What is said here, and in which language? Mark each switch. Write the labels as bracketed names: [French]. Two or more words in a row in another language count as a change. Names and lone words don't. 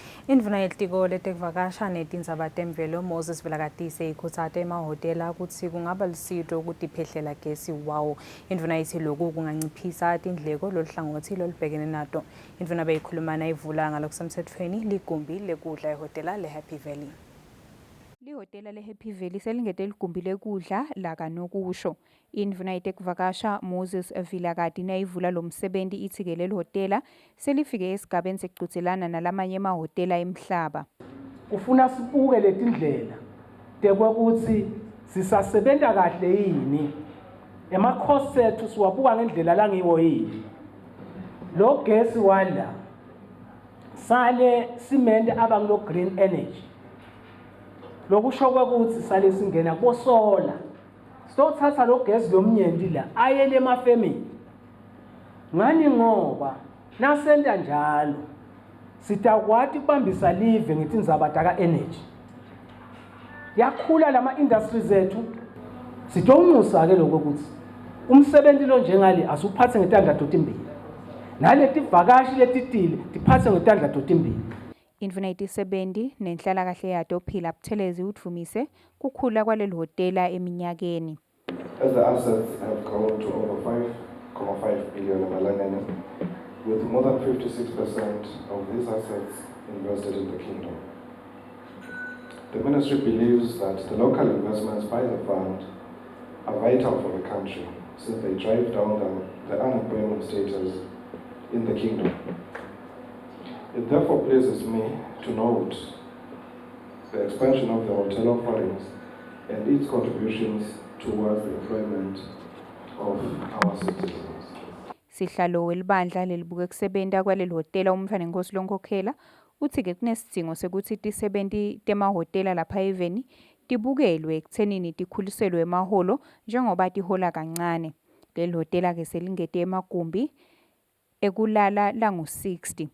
[Swati] Indvuna yelitiko letekuvakasha netindzaba temvelo Moses Vilakatise ikhutsate emahhotela kutsi kungaba lusito ukuthi iphehlela gesi wawo. Indvuna yithi lokhu kunganciphisa tindleko loluhlangothi lolubhekene nato. Indvuna beyikhulumana ivula ngalokusemtsetfweni ligumbi lekudla ehhotela le-Happy Valley. Lihhotela le-Happy Valley selingete ligumbi lekudla lakanokusho. Indvuna yetekuvakasha Moses Vilakati nayivula lo msebenti ithi-ke leli hhotela selifike esigabeni sekugcutselana nalamanye emahhotela emhlaba. Kufuna sibuke letindlela tekwekutsi sisasebenta kahle yini, ema-cost ethu siwabuka ngendlela langiwo yini. Lo gesi wala sale simende abangulo [English] green energy, [Swati] lokusho kwekutsi sale singena kusola sitothatha lo gesi lomnyenti la ayele emafemini. Ngani ngoba nasenta njalo sitakwati kubambisa live ngetindzaba taka energy. Yakhula lama industries ethu sitowumusa ke lokho ukuthi umsebenzi lo njengale asuphathe ngetandla totimbili. Naleti vakashi letitile tiphathe ngetandla totimbili. Indvuna yetisebendi nenhlalakahle yato Phila Buthelezi utfumise kukhula kwaleli hhotela eminyakeni. [English] As the assets have grown to over 5.5 billion emalangeni, with more than 56% of these assets invested in the kingdom. The ministry believes that the local investments by the fund are vital for the country since they drive down the unemployment status in the kingdom. It therefore pleases me to note the expansion of the hotel offerings and its contributions towards the employment of our citizens. [Swati] Sihlalo welibandla lelibuke kusebenta kwaleli hhotela umfana nenkosi lonkhokhela uthi-ke kunesidzingo sekuthi tisebenti temahhotela lapha eveni tibukelwe ekuthenini tikhuliselwe emaholo njengoba tihola kancane. Leli hhotela-ke selingete emagumbi ekulala langu-60.